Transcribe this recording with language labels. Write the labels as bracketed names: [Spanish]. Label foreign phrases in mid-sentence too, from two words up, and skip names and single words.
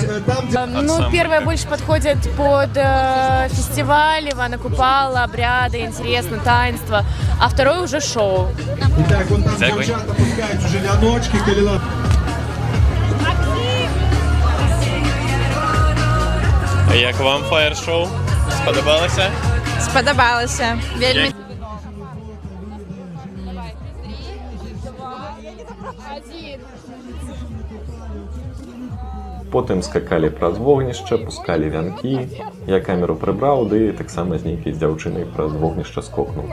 [Russian] Ну, первое больше подходит под фестиваль Ивана Купала, обряды, интересно, таинство, а второе уже шоу. [Ukrainian] Дякую. Уже ляночки, каліна. Як вам фаер-шоу? Сподобалося? Сподобалося. [Belarusian] Вельми. Потым скакалі праз вогнішча, пускалі вянкі. Я камеру прыбраў, ды таксама з нейкай дзяўчынай праз вогнішча скокнуў.